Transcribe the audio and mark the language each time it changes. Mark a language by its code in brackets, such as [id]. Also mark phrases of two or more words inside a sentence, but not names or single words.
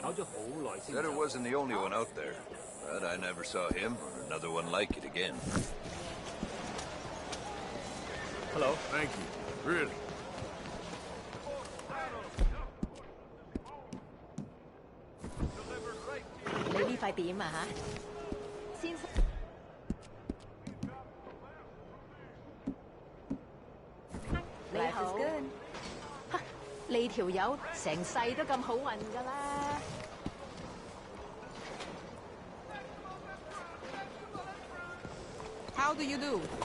[en] Said it wasn't the only one out there, but I never saw him or another one like it again. Hello. Thank you. Really. [yue] 你呢塊點啊嚇？先生。你好。你條友成世都咁好運㗎啦！ [en] How do you do?